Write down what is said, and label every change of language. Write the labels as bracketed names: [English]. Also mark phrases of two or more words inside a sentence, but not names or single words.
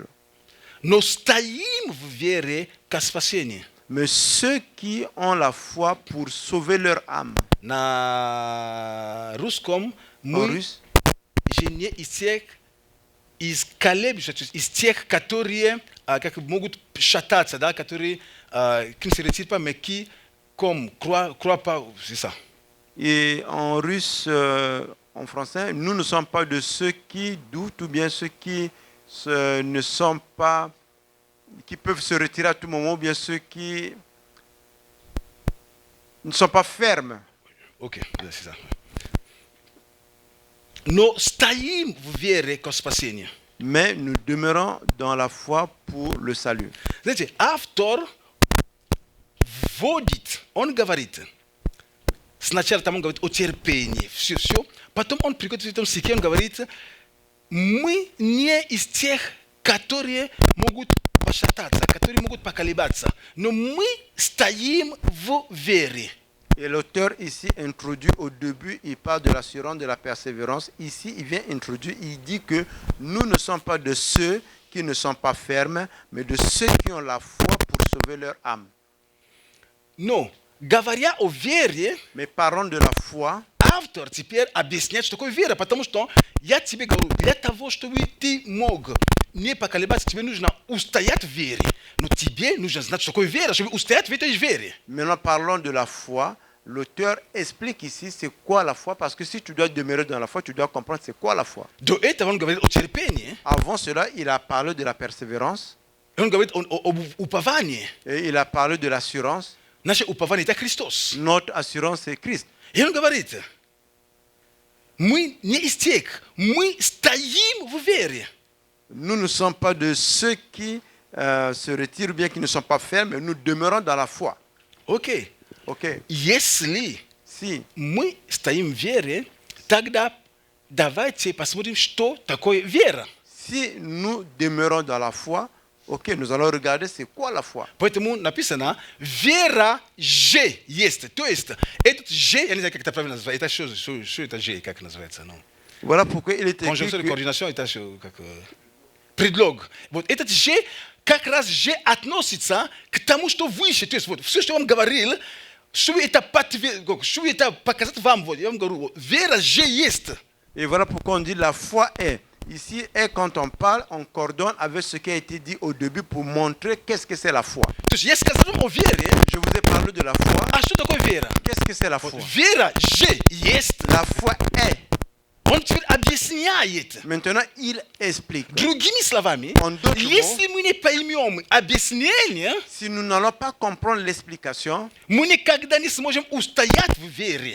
[Russian] но стоим в вере ко спасению. [French] mais ceux qui ont la foi pour sauver leur âme. [Russian] На русском [French] En [Russian] мы [French] russe, [Russian] же не из колеблющихся, то есть из тех, которые как могут шататься, да, которые [French] qui ne se retirent pas, mais qui comme croient pas, c'est ça. et en russe, en français, nous ne sommes pas de ceux qui doutent ou bien ceux qui ne sont pas, qui peuvent se retirer à tout moment, ou bien ceux qui ne sont pas fermes. Ok, c'est ça. [Russian] Но стоим в вере ко спасению. [French] Mais nous demeurons dans la foi pour le salut. [Russian] Знаете, автор вводит, он говорит, сначала там он говорит о терпении, все, потом он приходит в этом стихе, он говорит, мы не из тех, которые могут пошататься, которые могут поколебаться, но мы стоим в вере. [French] Et l'auteur ici introduit au début, il parle de l'assurance, de la persévérance. Ici, il vient introduire, il dit que nous ne sommes pas de ceux qui ne sont pas fermes, mais de ceux qui ont la foi pour sauver leur âme. [Russian] Но, говоря о вере, [French] Mais parlons de la foi. [Russian] автор теперь объясняет, что такое вера, потому что я тебе говорю, для того, чтобы ты мог не поколебаться, тебе нужно устоять в вере. Но тебе нужно знать, что такое вера, чтобы устоять в этой вере. [French] Maintenant, parlons de la foi. L'auteur explique ici c'est quoi la foi, parce que si tu dois demeurer dans la foi, tu dois comprendre c'est quoi la foi. [Russian] До этого он говорит о терпении, [French] Avant cela, il a parlé de la persévérance, [Russian] он говорит об уповании. [French] et il a parlé de l'assurance. [Russian] Наше упование – это Христос. [French] Notre assurance, c'est Christ. [Russian] И он говорит, мы не из тех, мы стоим в вере. [French] Nous ne sommes pas de ceux qui se retirent ou bien qui ne sont pas fermes, mais nous demeurons dans la foi. [Russian] Окей. [French] Ok. [Russian] Если [French] Si [Russian] мы стоим в вере, тогда давайте посмотрим, что такое вера. [French] Si nous demeurons dans la foi, ok, nous allons regarder c'est quoi la foi. [Russian] Поэтому написано, вера же есть. То есть, этот же, я не знаю, как это правильно называется, это что это же, как называется? Ну, [French] Voilà pourquoi il est écrit [Russian] конжунктура, [French] que [Russian] координация, это что, как предлог. Вот этот же, как раз же относится к тому, что выше. То есть, вот, все, что он говорил, чтобы это показать вам, вот, я вам говорю, вот, вера же есть. [French] et voilà pourquoi on dit la foi est. Ici, et quand on parle, on coordonne avec ce qui a été dit au début pour montrer qu'est-ce que c'est la foi. [Russian] То есть, я сказал вам о вере, [French] Je vous ai parlé de la foi. [Russian] а что такое вера? [French] Qu'est-ce que c'est la foi? [Russian] Вера же есть. [French] La foi est. [Russian] On теперь объясняет. [French] Maintenant, il explique. [Russian] Другими словами, [French] En d'autres [Russian] если мы не поймем объяснение, [French] Si nous n'allons pas comprendre l'explication, [Russian] мы никогда не сможем устоять в вере.